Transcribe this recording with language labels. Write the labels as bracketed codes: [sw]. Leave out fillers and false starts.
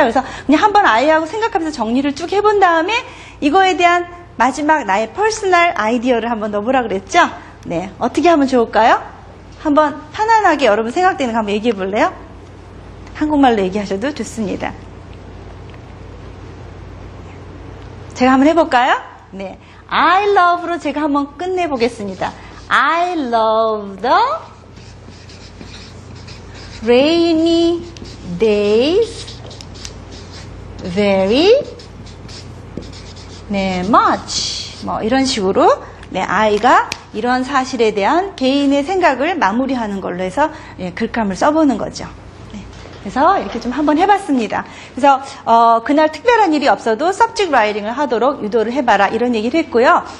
[ko] 그래서 그냥 한번 아이하고 생각하면서 정리를 쭉 해본 다음에, 이거에 대한 마지막 나의 퍼스널 아이디어를 한번 넣어보라 그랬죠? 네. 어떻게 하면 좋을까요? 한번 편안하게 여러분 생각되는 거 한번 얘기해 볼래요? 한국말로 얘기하셔도 좋습니다. 제가 한번 해볼까요? 네. I love로 제가 한번 끝내보겠습니다. [en] I love the rainy days very much. [ko] 뭐 이런 식으로 아이가 이런 사실에 대한 개인의 생각을 마무리하는 걸로 해서 글감을 써보는 거죠. 그래서 이렇게 좀 한번 해봤습니다. 그래서 그날 특별한 일이 없어도 subject writing을 하도록 유도를 해봐라 이런 얘기를 했고요.